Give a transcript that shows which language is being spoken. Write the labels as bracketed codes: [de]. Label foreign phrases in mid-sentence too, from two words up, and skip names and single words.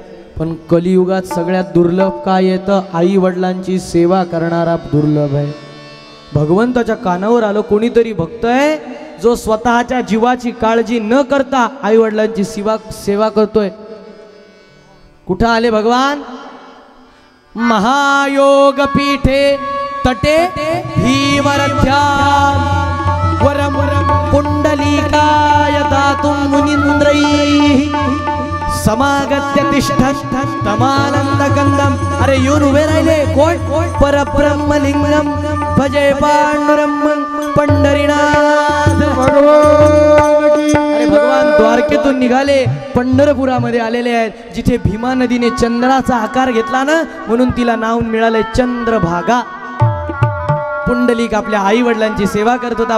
[mr] पण कलियुगात सगळ्यात दुर्लभ काय येतं? आई वडिलांची सेवा करणारा दुर्लभ आहे. भगवंताच्या कानावर आलं कोणीतरी भक्त आहे जो स्वतःच्या जीवाची काळजी न करता आई वडिलांची सेवा करतोय. कुठं आले भगवान? [sa] महायोग पीठे तटे भीमरथ्यां वरम पुंडलीकाय दातुं मुनींद्रैः समागत्य तिष्ठत् तमानंदकंदम. [mr] अरे येऊन उभे राहिले कोण? [sa] परब्रह्मलिंगम भजे पांडुरंगं पंढरीनाथ. [mr] अरे भगवान द्वारकेतून निघाले, पंढरपुरामध्ये आलेले आहेत, जिथे भीमा नदीने चंद्राचा आकार घेतला ना, म्हणून तिला नाव मिळालंय चंद्रभागा. पुंडलिक आपल्या आई वडिलांची सेवा करत होता.